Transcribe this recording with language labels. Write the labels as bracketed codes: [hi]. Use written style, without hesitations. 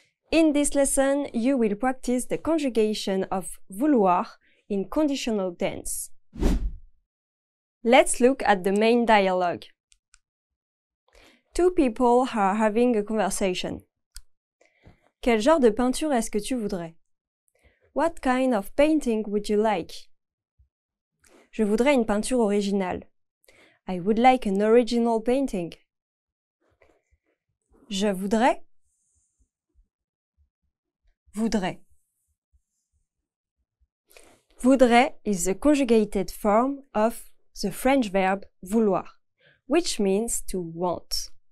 [en] In this lesson, you will practice the conjugation of vouloir in conditional tense. Let's look at the main dialogue. Two people are having a conversation. [fr] Quel genre de peinture est-ce que tu voudrais? [en] What kind of painting would you like? [fr] Je voudrais une peinture originale. [en] I would like an original painting. [fr] Je voudrais. Voudrais. [en] Voudrais is the conjugated form of the French verb vouloir, which means to want.